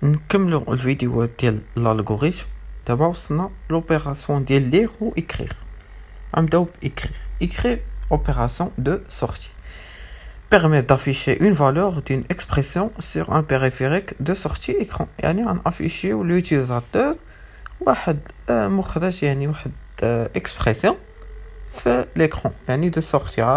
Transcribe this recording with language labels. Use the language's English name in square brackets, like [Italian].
[Arabic] نكملوا الفيديو ديال l'algorithme. دابا وصلنا [French] l'opération ديال lire ou écrire. [Arabic] نبداو [French] écrire opération de sortie permet d'afficher une valeur d'une expression sur un périphérique de sortie écran. [Arabic] يعني غنافيشيو l'utilisateur واحد مخرج، يعني واحد expression في l'écran، يعني [French] de sortie.